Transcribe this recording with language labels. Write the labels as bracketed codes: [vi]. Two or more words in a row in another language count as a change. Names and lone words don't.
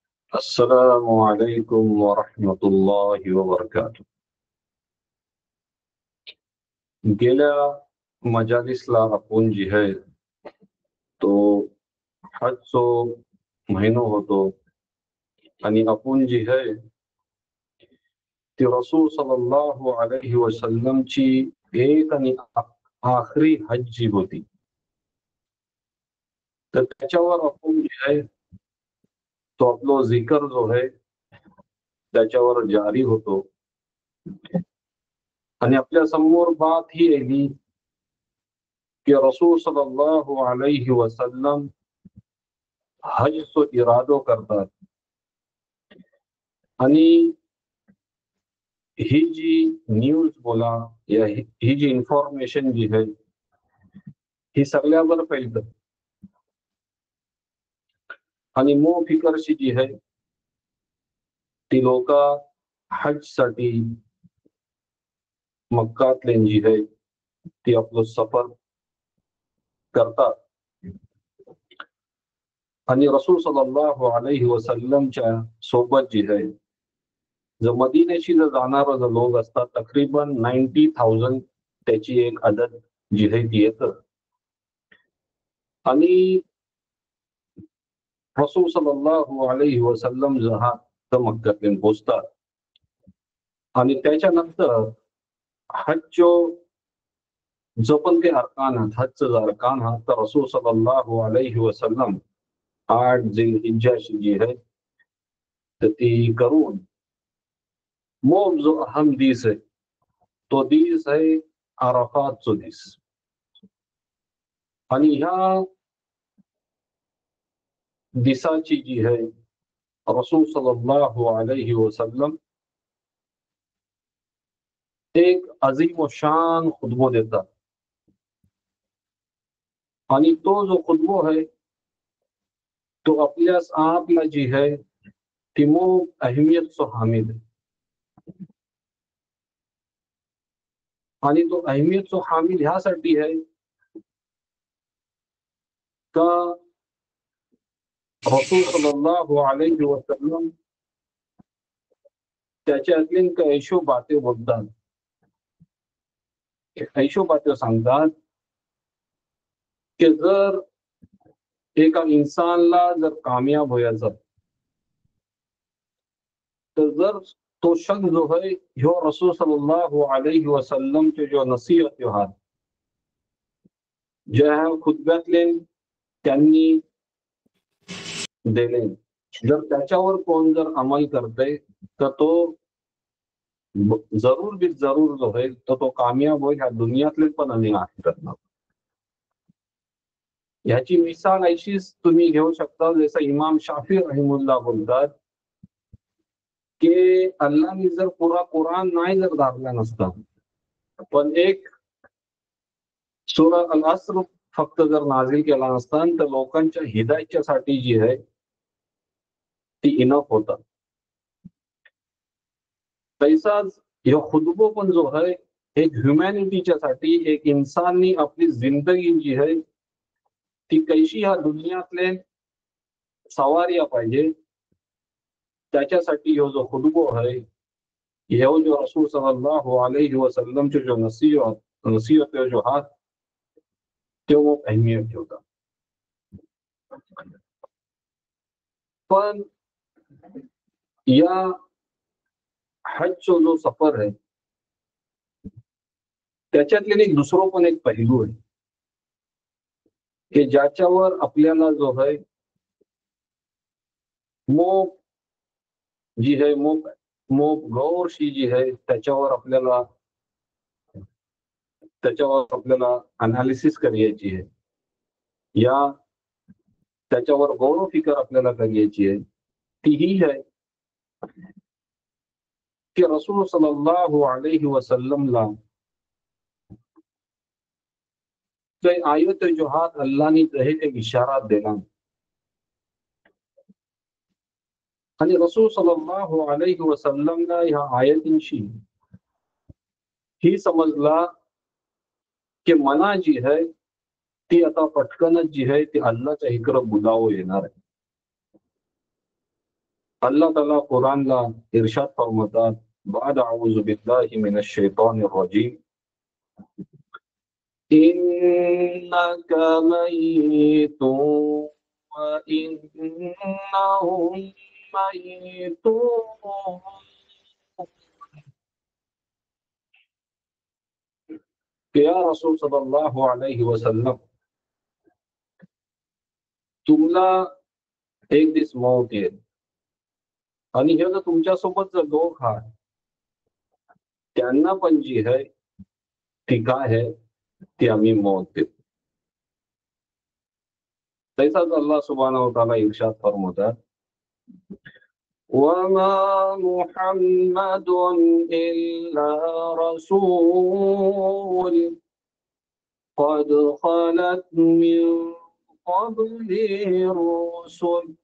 [ar] السلام عليكم ورحمة الله وبركاته. [mr] गेल्या मजालिसला आपण जी आहे तो हजचो महिनो होतो आणि आपण जी आहे ती [ar] رسول صلى الله عليه وسلم [mr] एक आणि आखरी हज जी होती, तर त्याच्यावर आपण जे आहे तो आपलो जिकर जो आहे त्याच्यावर जारी होतो. आणि आपल्या समोर बात ही आली की [ar] رسول صلى الله عليه وسلم [mr] हजचो इरादो करतात आणि ही जी न्यूज बोला या ही जी इन्फॉर्मेशन जी आहे ही सगळ्यावर फैलतं आणि फिकरशी जी आहे ती लोक हज साठी मक्कातले जी आहे ती आपलं सफर करतात आणि [ar] رسول صلى الله عليه وسلم [mr] सोबत जी आहे जर मदीनेशी जर जाणारे जर लोक असतात तकरीबन 90,000 त्याची एक अदद जी आहे ती येतं आणि [ar] رسول صلى الله عليه وسلم [mr] जहा तर मक्कातले पोहोचतात आणि त्याच्यानंतर हजचो जो पण काही अर्कान हजचा जो अर्कान हा तर [ar] رسول صلى الله عليه وسلم [mr] 8 जिल्हिज्जा जी आहे तर ती करून मग जो अहम दिस आहे तो दिस आहे अराफातचो दिस आणि ह्या दिसाची जी आहे [ar] رسول صلى الله عليه وسلم [mr] एक अजीम व शान खुतबो देतात आणि तो जो खुतबो आहे तो आपल्यास आपला जी है ती मग अहमियतचो हामिद आहे आणि तो अहमियतचो हामिद ह्यासाठी आहे का [ar] رسول صلى الله عليه وسلم [mr] त्याच्यातली ऐशो बाते बोलतात, ऐशो बाते सांगतात की जर एका इन्सानला जर कामयाब व्हायचं तर जर तो शख्स जो है ह्यो [ar] رسول صلى الله عليه وسلم [mr] चे जो नसीहत आहात जे ह्या खुतब्यातले त्यांनी दिले जर त्याच्यावर कोण जर अमल करते तर तो जरूर बी जरूर जो है तो कामयाब होईल ह्या दुनियातले पण आणि आखिरातनं. ह्याची मिसाल अशीच तुम्ही घेऊ शकता जसं इमाम शाफी रहिमुल्लाह बोलतात की अल्लाहने जर पुरा कुराण नाही जर दाखला नसता पण एक सूरा अल अस्र फक्त जर नाझिल केला नसता तर लोकांच्या हिदायतच्यासाठी जी आहे ती इनफ होता. तैसाच ह्यो खुतबो पण जो आहे एक ह्युमॅनिटीच्या साठी एक इंसाननी आपली जिंदगी जी आहे ती कैशी ह्या दुनियातले सवारिया पाहिजे त्याच्यासाठी ह्यो जो खुतबो आहे ह्यो जो [ar] رسول صلى الله عليه وسلم [mr] चे जो नसीहत जो हात तो अहमियत ठेवता. पण या हजचो जो सफर आहे त्याच्यातले एक दुसरं पण एक पहिलू आहे की ज्याच्यावर आपल्याला जो आहे मोप जी है मोप गौरशी जी है त्याच्यावर आपल्याला अनालिसिस करायची आहे या त्याच्यावर गौरव फिकर आपल्याला करायची आहे ती ही है की [ar] رسول صلى الله عليه وسلم [mr] ते आयत जो हात अल्लाहने हे एक इशारा दिला आणि [ar] رسول صلى الله عليه وسلم [mr] ह्या आयतींशी ही समजला की मना जी है ती आता पटकनच जी है ती अल्लाहच्या इकडे बुलावं येणार आहे. अल्लाह ताला कुरानला इरशाद फरमातात, बाद [ar] أعوذ بالله من الشيطان الرجيم، إنك ميت وإنهم ميتون. कि يا رسول صلى الله عليه وسلم, [mr] तुम्हाला एक दिवस मौत येईल आणि हे जर तुमच्यासोबत जर लोक आहेत त्यांना पण जी आहे ती काय आहे ती आम्ही मौत देऊ. [ar] तैसाच الله سبحانه وتعالى [mr] इरशाद फरमातात, [ar] وما محمد إلا رسول قد خلت من قبله الرسل